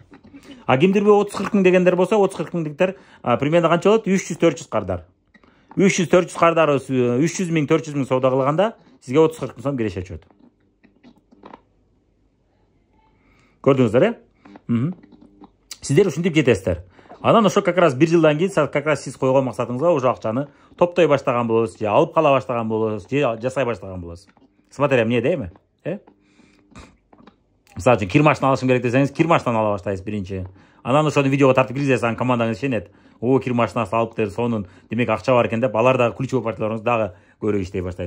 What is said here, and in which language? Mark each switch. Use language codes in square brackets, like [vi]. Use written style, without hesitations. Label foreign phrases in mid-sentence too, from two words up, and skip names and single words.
[ky] Кимдирби 30-40 000 дегендер болсо, 30-40 000диктер примерно канча болот? 300-400 кардар. 300-400 кардар 300 000, 400 000 соода кылганда сизге 30-40 000 сом киреше түшөт. Көрдүңүздөр, Сиздер ушинтип жетесиздер. Анан ошо [ru] как раз [ky] бир жылдан кийин [ru] как раз [ky] сиз койгон максатыңызга уже акчаны топтой баштаган болосуз, же алып кала баштаган болосуз, же жасай баштаган болосуз. Смотря эмне Мисалы үчүн кир машина алышым керек десеңиз, кир машинаны ала баштайсыз биринчи. Анан ошону видеого тартып киргизесиз, анан командаңыз ишенет. Кир машинасы алыптыр, сонун, демек акча бар экен деп, алар дагы ключевой партнериңиз дагы көрө иштей баштайт.